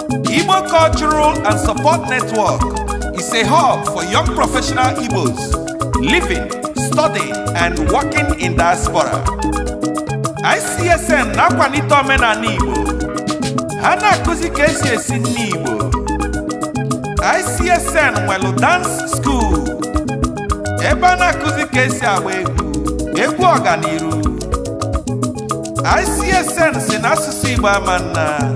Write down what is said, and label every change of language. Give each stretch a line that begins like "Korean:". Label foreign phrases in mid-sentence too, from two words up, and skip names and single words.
English: Igbo Cultural and Support Network is a hub for young professional Igbos living, studying, and working in diaspora.
Igbo: I C S N na-akwalite omenala Igbo. Ha na-akụzi ka esi esi nri Igbo. I C S N nwelu
English: dance school,
Igbo: ebe a na-akụzi ka esi agba egwu, egwu ọganiru. I C S N si n'asụsụ Igbo ama nna.